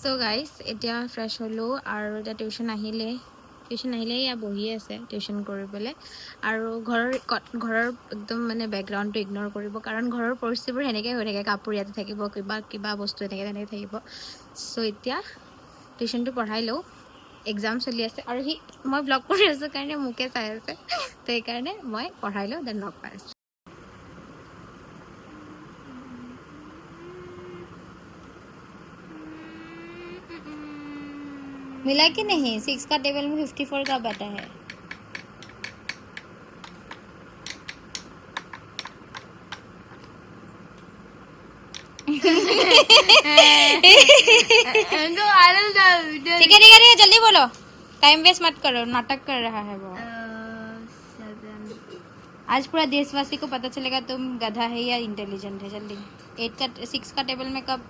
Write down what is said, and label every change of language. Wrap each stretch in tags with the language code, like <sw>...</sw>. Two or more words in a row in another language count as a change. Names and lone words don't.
<en>so guys</en> <as>এতিয়া ফ্ৰেছ হ'লো আৰু এতিয়া টিউশ্যন আহিলে ইয়া বহি আছে টিউশ্যন কৰিবলৈ আৰু ঘৰৰ একদম মানে বেকগ্ৰাউণ্ডটো ইগন'ৰ কৰিব কাৰণ ঘৰৰ পৰিস্থিতিবোৰ সেনেকৈ হৈ থাকে কাপোৰ ইয়াতে থাকিব কিবা বস্তু তেনেকৈ থাকিব চ' এতিয়া টিউশ্যনটো পঢ়াই লওঁ এক্সাম চলি আছে আৰু মই ব্লগ কৰি আছোঁ কাৰণে মোকে চাই আছে তো সেইকাৰণে মই পঢ়াই লওঁ দেন লগ পাই আছোঁ</as> <hi>मिला कि नहीं 6 का टेबल में 54 का बटा है ठीक है जल्दी बोलो</hi> <en>time waste</en> <hi>मत करो नाटक कर रहा है वो आज पूरा देशवासी को पता चलेगा तुम गधा है या इंटेलिजेंट है जल्दी 6 का टेबल में कब</hi>